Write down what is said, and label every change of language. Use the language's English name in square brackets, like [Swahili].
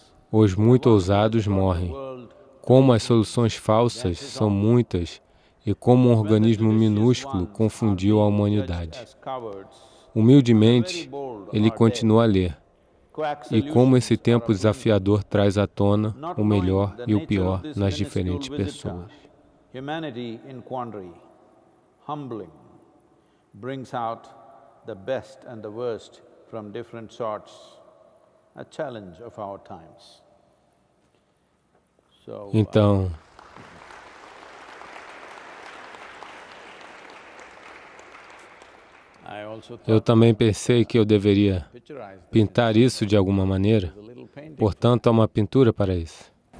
[Portuguese] Os muito ousados morrem. Como as soluções falsas são muitas e como um organismo minúsculo confundiu a humanidade. Humildemente, ele continua a ler. E como esse tempo desafiador traz à tona o melhor e o pior nas diferentes pessoas. [English] Humanity in quandary, humbling, brings out the best and the worst from different sorts, a challenge of our times. [Portuguese] Então, eu também pensei que eu deveria pintar isso de alguma maneira, portanto, há uma pintura para isso.